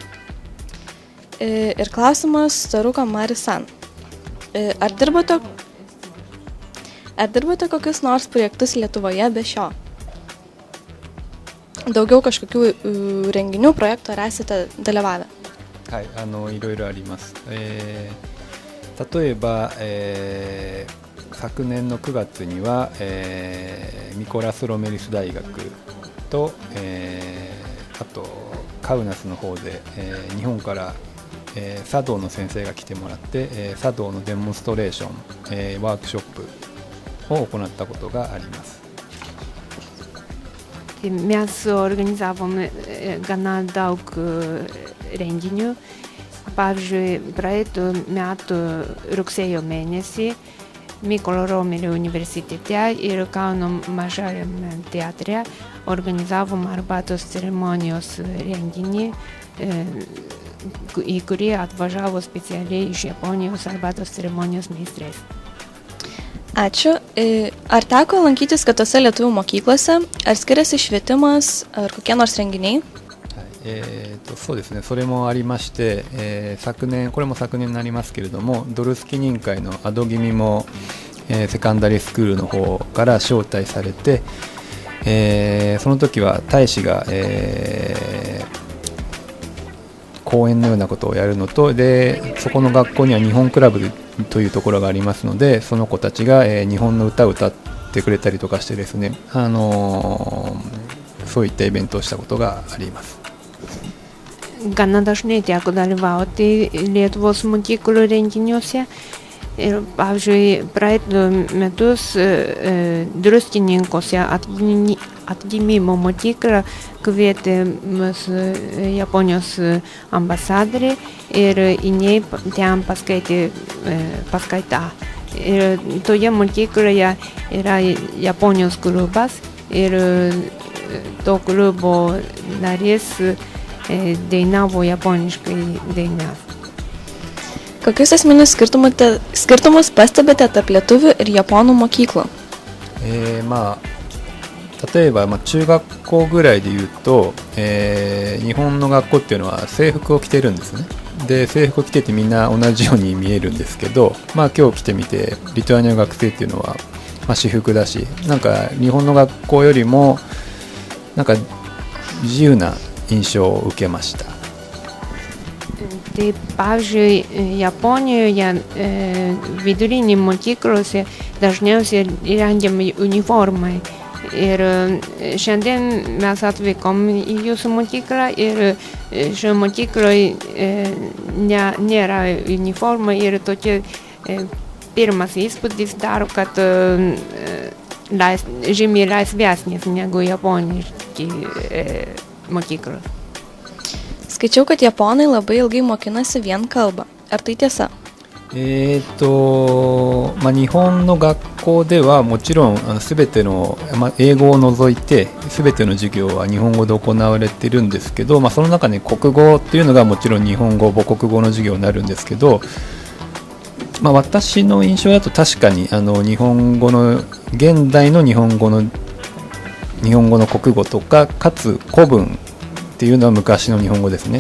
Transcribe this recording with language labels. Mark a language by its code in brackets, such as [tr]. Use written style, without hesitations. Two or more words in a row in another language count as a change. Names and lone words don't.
[lt] Ir klausimas Taruko Mari-san. Ar dirbote kokius nors projektus Lietuvoje be šio? Daugiau kažkokių renginių, projektų ar esate dalyvavę? [ja] はい、いろいろあります。例えば、昨年の9月には、ミコラス・ロメリス大学と、あとカウナスの方で、日本から、茶道の先生が来てもらって、茶道のデモンストレーション、ワークショップを行ったことがあります。 [lt] Mes organizavom gana daug renginių. Pavyzdžiui, praeitų metų rugsėjo mėnesį Mykolo Romerio universitete ir Kauno mažajame teatre organizavom arbatos ceremonijos renginį, į kurį atvažiavo specialiai iš Japonijos arbatos ceremonijos meistrais. Ačiū. Ar teko lankytis kitose lietuvių mokyklose? Ar skiriasi švietimas ar kokie nors renginiai? [ja] そうですね、それもありまして、これも昨年になりますけれども、ドルスキ認会のアドギミも、セカンダリースクールの方から招待されて、その時は大使が、講演のようなことをやるのと、でそこの学校には日本クラブというところがありますので、その子たちが、日本の歌を歌ってくれたりとかしてですね、そういったイベントをしたことがあります。 [lt] Gana dažnai teko dalyvauti Lietuvos mokyklų renginiuose. Ir, pavyzdžiui, praeitų metus Druskininkuose atgimimo mokyklą kvietė mūsų Japonijos ambasadorė ir jinai ten paskaitą. Ir toje mokykloje yra Japonijos klubas ir to klubo narys dainavo japoniškai dainas. Kokius esminius skirtumus pastebite tarp lietuvių ir japonų mokyklų? [ja] 例えば、中学校ぐらいで言うと、日本の学校っていうのは制服を着てるんですね。で、制服を着ててみんな同じように見えるんですけど、今日来てみてリトアニアの学生っていうのは、私服だし、なんか日本の学校よりもなんか自由な印象を受けました。 [lt] Tai, pavyzdžiui, Japonijoje vidurinį mokyklose dažniausiai rengiami uniformai. Ir šiandien mes atvykom į jūsų mokyklą ir šioje mokykloje nėra uniformai ir tokia pirmas įspūdis daro, kad žymiai laisvesnis negu japoniški mokyklos. Skaičiau, kad japonai labai ilgai mokinasi vien kalbą. Ar tai tiesa? [ja] 日本の学校ではもちろん全ての、英語を除いて全ての授業は日本語で行われているんですけど、その中に国語っていうのがもちろん日本語母国語の授業になるんですけど、私の印象だと確かに日本語の現代の日本語の国語とかかつ古文っていうのは昔の日本語ですね。